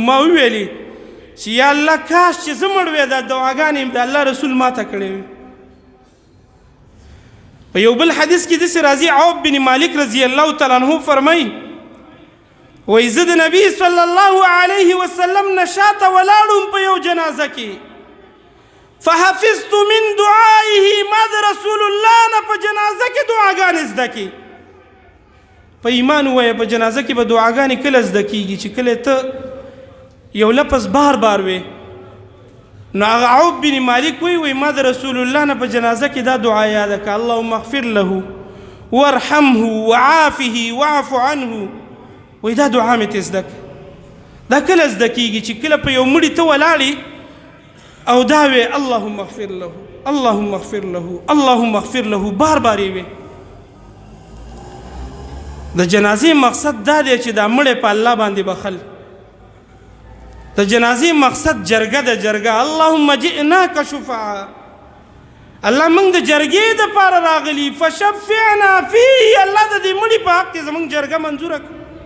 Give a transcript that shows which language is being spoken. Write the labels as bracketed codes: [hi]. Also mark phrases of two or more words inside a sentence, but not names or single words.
[ps] ما وویلې چې یا الله کاش چې زه مړ وی، دا دعاګانې د الله رسول ما ته کړې وي. په یو بل حدیث کې داسې راځي، عوف بن مالک [ar] رضی الله تعالی عنه [ps] فرمایي وایي زه د نبي [ar] صلی الله علیه وسلم [ps] نه شاته ولاړم په یو جنازه کې، [ar] فحفظت من دعائه، [ps] ما د رسول الله نه په جنازه کې دعاګانې زده کړي. په ایمان ووایه په جنازه کې به دعاګانې کله زده کېږي چې کله ته یو لفظ بار بار وی. نو هغه عوف بن مالک وایي ما د رسول الله نه په جنازه کې دا دعا یاده که [ar] اللهم اغفر له وارحمه وعافه واعف عنه. [ps] وایي دا دعا مې ته زده کړه. دا کله زده کېږي چې کله په یو مړي ته ولاړې او دا وی [ar] اللهم اغفر له، اللهم اغفر له، اللهم اغفر له، [ps] بار بار یې وی. د جنازې مقصد دا دی چې دا مړی په الله باندې بخل. د جنازې مقصد جرګه ده، جرګه. [ar] اللهم جئناک شفعا، [ps] الله موږ د جرګې دپاره راغلي، [ar] فشفعنا فيه، [ps] الله د دې مړي په حق کې زموږ جرګه منظوره کړه.